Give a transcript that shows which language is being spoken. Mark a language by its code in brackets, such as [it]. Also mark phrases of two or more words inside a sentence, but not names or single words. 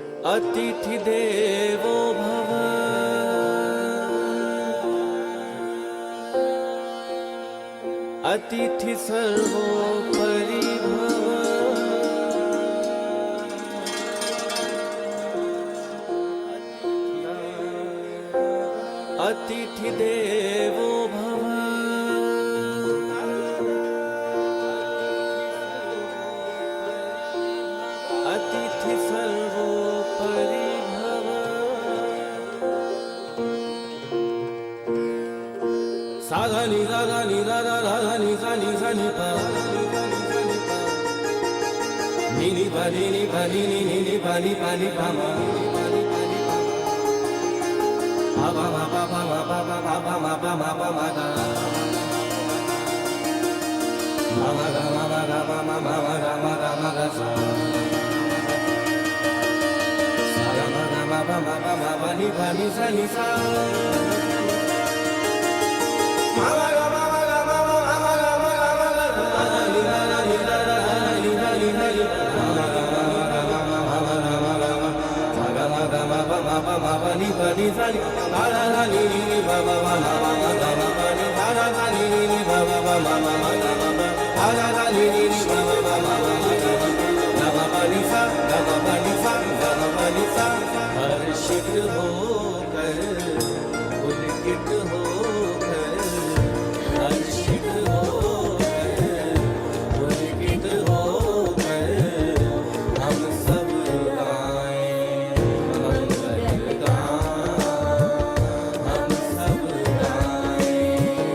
[sa] अतिथि देवो भव अतिथि सर्वोपरि भव अतिथि देवो भव अतिथि सर्वोपरि भव सा नि गा गा नि गा गा गा गा नि सा नि पा नि पा नि पा नि पा नि पा नि पा मा pa ma pa pa ma pa pa pa pa ma pa ma pa ma ga ma ma ga ma ma ga ma ma ma ma ga ma ga ma ga sa ga ma ga ma pa ma pa ni pa ni sa ma ma ga ma ma ga ma ma ma ga ma ga ma ga ni ga ni ga ni ga ni ga ni ma ma ga ma ga ma ma ma ga ma ga ma ga ma pa ma pa ni pa ni sa ni ga ga ni ni ba ba ma ma ma ga ma pa ni ga ga ni ni ba ba ma ma ma ga ma pa ga ni ni ba ba ma ma ma ga ma pa ni sa ga ma pa ni sa ga ma pa ni sa [hi] हर्षित होकर पुलकित होकर हर्षित होकर पुलकित होकर हम सब गाएं मंगल गान हम सब गाएं